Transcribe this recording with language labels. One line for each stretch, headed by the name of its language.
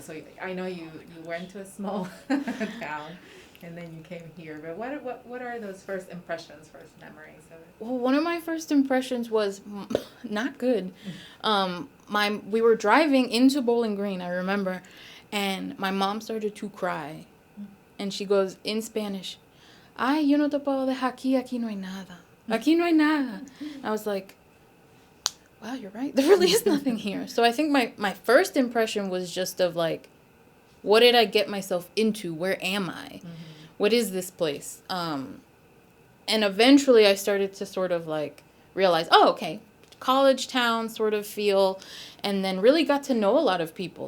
English: So I know you went to a small town, and then you came here, but what are those first impressions, first memories of it? Well, one of my first impressions was not good. We were driving into Bowling Green, I remember, and my mom started to cry. And she goes in Spanish,
Spanish: ay, yo no te puedo dejar aquí no hay nada. Aquí no hay nada.
English: I was like, wow, you're right. There really is nothing here. So I think my first impression was just of, like, what did I get myself into? Where am I? Mm-hmm. What is this place? And eventually I started to sort of, like, realize, oh, okay, college town sort of feel, and then really got to know a lot of people.